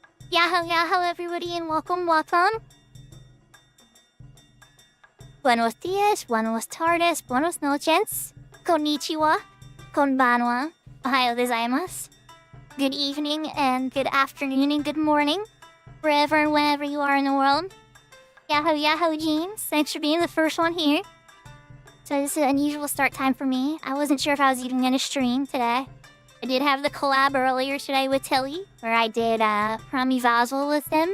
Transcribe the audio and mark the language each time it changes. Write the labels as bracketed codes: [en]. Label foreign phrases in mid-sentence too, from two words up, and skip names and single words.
[en] Yahoo, yahoo, everybody, and welcome, welcome. [es] Buenos dias, buenos tardes, buenos noches, [ja] こんにちは、こんばんは、おはようございます. [en] Good evening, and good afternoon, and good morning, wherever and whenever you are in the world. Yahoo, yahoo, James. Thanks for being the first one here. So this is an unusual start time for me. I wasn't sure if I was even going to stream today. I did have the collab earlier today with Tilly, where I did Promivazel with them.